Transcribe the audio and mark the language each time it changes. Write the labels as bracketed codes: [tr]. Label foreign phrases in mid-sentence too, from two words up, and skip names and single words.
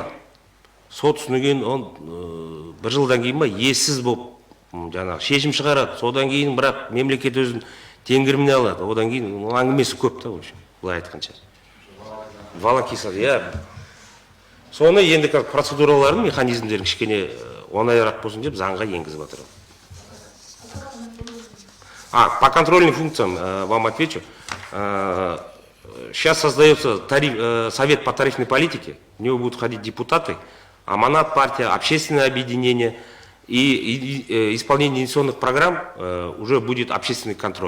[kk] Сот үстінен ол 1 жылдан кейін ба иесіз болып жаңағы шешім шығарады. Содан кейін бірақ мемлекет өзін теңгеріміне алады. Одан кейін әңгімесі көп та былай айтқанша. Волокисар, соны енді процедуралардың механизмдерін кішкене оңайырақ болсын деп заңға енгізіп жатыр. [ru] По контрольным функциям вам отвечу. Сейчас создается совет по тарифной политике, в него будут ходить депутаты, Аманат партия, общественное объединение и исполнение инвестиционных программ уже будет общественный контроль.